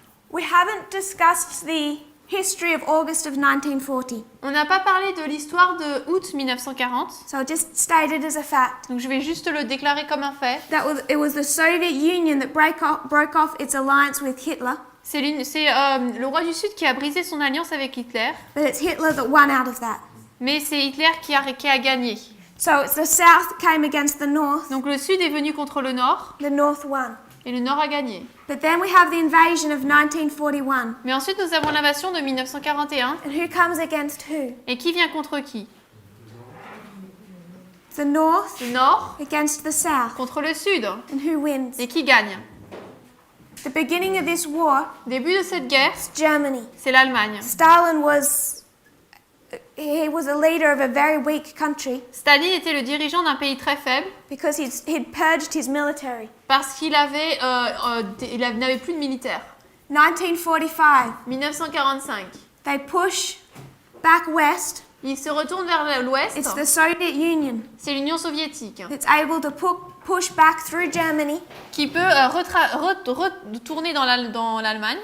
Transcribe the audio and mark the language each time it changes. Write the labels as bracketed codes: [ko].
[en] We haven't discussed the history of August of 1940. [fr] On n'a pas parlé de l'histoire de août 1940, [en] So I'll just state it as a fact. [fr] donc je vais juste le déclarer comme un fait. [en] It was the Soviet Union that broke off its alliance with Hitler, [fr] C'est le roi du Sud qui a brisé son alliance avec Hitler, [en] but it's Hitler that won out of that. [fr] mais c'est Hitler qui a gagné. [en] So it's the South that came against the North, [fr] Donc le Sud est venu contre le Nord, [en] the North won. [fr] et le Nord a gagné. [en] But then we have the invasion of 1941. [fr] Mais ensuite nous avons l'invasion de 1941, [en] And who comes against who? [fr] et qui vient contre qui? [en] The North [fr] Le Nord [en] against the South. [fr] contre le Sud, [en] And who wins? [fr] et qui gagne? [en] The beginning of this war, [fr] Début de cette guerre, [en] it's Germany. [fr] c'est l'Allemagne. [en] Stalin was a leader of a very weak country [fr] Staline était le dirigeant d'un pays très faible [en] because he'd purged his military. [fr] parce qu'il n'avait plus de militaires. [en] 1945, [fr] 1945, [en] they push back west. [fr] il se retourne vers l'ouest. [en] It's the Soviet Union [fr] C'est l'Union soviétique [en] that's able to push back through Germany [fr] qui peut retourner dans l'Allemagne